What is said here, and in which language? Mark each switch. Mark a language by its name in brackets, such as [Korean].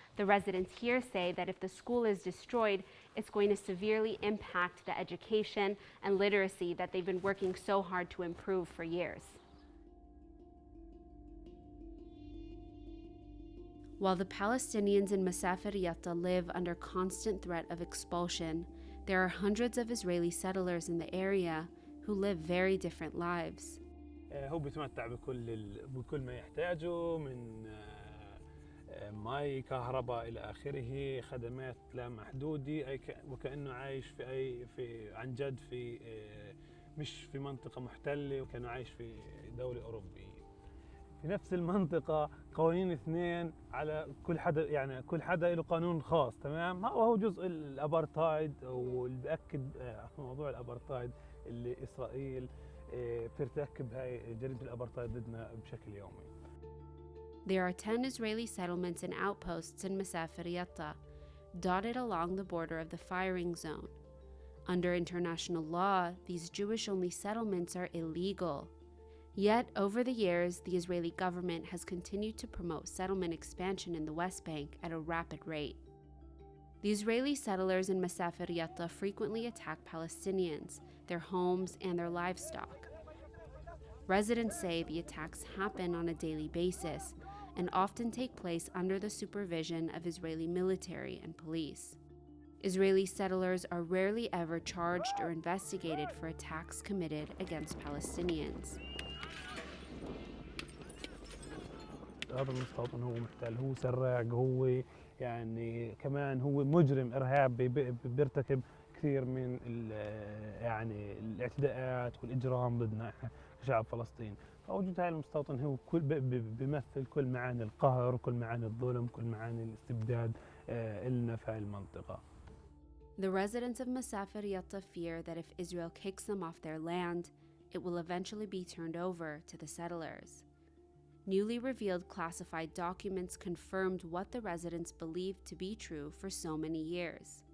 [English] The residents here say that if the school is destroyed, it's going to severely impact the education and literacy that they've been working so hard to improve for years. While the Palestinians in Masafer Yatta live under constant threat of expulsion, there are hundreds of Israeli settlers in the area who live very different lives. [Arabic] هو بيتمتع بكل ما يحتاجه من ماء كهرباء إلى آخره، خدمات لا محدودة، وكأنه عايش عن جد مش في منطقة محتلة، وكأنه عايش في دولة أوروبية. في نفس المنطقة قوانين 2 على كل حدا، يعني كل حدا له قانون خاص، تمام؟ وهو جزء الأبارتايد، واللي بأكد موضوع الأبارتايد اللي إسرائيل بترتكب هاي جريمة الأبارتايد ضدنا بشكل يومي. [English] There are 10 Israeli settlements and outposts in Masafer Yatta, dotted along the border of the firing zone. Under international law, these Jewish-only settlements are illegal. Yet, over the years, the Israeli government has continued to promote settlement expansion in the West Bank at a rapid rate. The Israeli settlers in Masafer Yatta frequently attack Palestinians, their homes, and their livestock. Residents say the attacks happen on a daily basis and often take place under the supervision of Israeli military and police. Israeli settlers are rarely ever charged or investigated for attacks committed against Palestinians. [Arabic] هذا المستوطن هو محتل، هو سراق، هو يعني كمان هو مجرم إرهابي بيرتكب كثير من يعني الاعتداءات والإجرام ضدنا كشعب فلسطين. فوجود هذا المستوطن هو بيمثل كل معاني القهر وكل معاني الظلم، كل معاني الاستبداد إلنا في هذه المنطقة. [English] The residents of Masafer Yatta fear that if Israel kicks them off their land, it will eventually be turned over to the settlers. Newly revealed classified documents confirmed what the residents believed to be true for so many years.